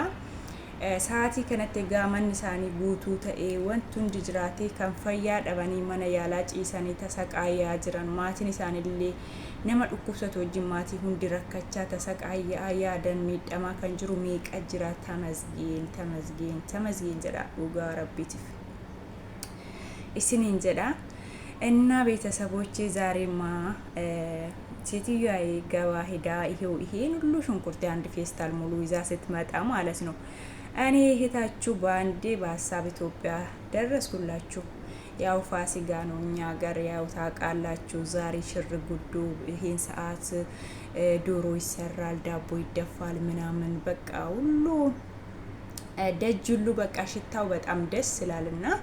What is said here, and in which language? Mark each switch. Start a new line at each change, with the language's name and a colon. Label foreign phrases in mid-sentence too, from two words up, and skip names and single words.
Oromo: sa'aatii kanatti gaamanni isaanii guutuu ta'ee wanti hundi jiraatee kan fayyaa dhabanii mana yaalaa ciisanii tasaqaayaa jiran maatiin isaaniillee nama dhukkubsatu wajjin maatii hundi rakkachaa tasaqaayaa yaadan miidhamaa kan jiru meeqa jira.
Amharic: ተመስገን
Oromo: jedha dhugaa rabbiitiif isiniin jedha
Amharic: እና ቤተሰቦቼ ዛሬማ ሴትዮዋ ገባ ሄዳ ይሄን ሁሉ ሽንኩርት አንድ ፌስታል ሙሉ ይዛ ስትመጣ ማለት ነው እኔ እህታችሁ በአንዴ በሀሳብ ኢትዮጵያ ደረስኩላችሁ። ያው ፋሲካ ነው እኛ ጋር ያው ታውቃላችሁ። ዛሬ ሽር ጉዱ ይሄን ሰዓት ዶሮ ይሰራል፣ ዳቦ ይደፋል ምናምን በቃ ሁሉ ደጅ ሁሉ በቃ ሽታው በጣም ደስ ይላልና